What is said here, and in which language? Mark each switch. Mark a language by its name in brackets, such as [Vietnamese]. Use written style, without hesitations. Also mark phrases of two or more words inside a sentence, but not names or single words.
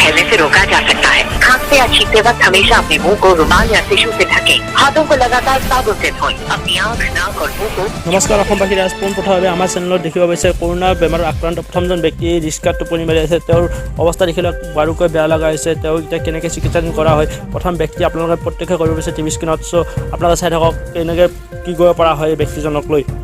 [Hindi] से रोका जा सकता है। खांसते या छींकते वक्त हमेशा अपने मुंह को रुमाल या टिश्यू से ढकें। हाथों को लगातार साबुन से धोएं। अपनी आंख, नाक और मुंह को। [Assamese] নমস্কাৰ অসমবাসী ৰাজ পোনপ্ৰথমভাৱে আমাৰ চেনেলত দেখিব পাইছে কৰোণা বেমাৰত আক্ৰান্ত প্ৰথমজন ব্যক্তি ৰিস্কাত টোপনি মাৰি আছে। তেওঁৰ অৱস্থা দেখিলে বাৰুকৈ বেয়া লগা হৈছে। তেওঁ এতিয়া কেনেকৈ চিকিৎসাধীন কৰা হয় প্ৰথম ব্যক্তি আপোনালোকে প্ৰত্যক্ষ কৰিব পাৰিছে টিভি স্ক্ৰীণত। চ' আপোনালোকে চাই থাকক কেনেকৈ কি কৰিব পৰা হয় এই ব্যক্তিজনক লৈ।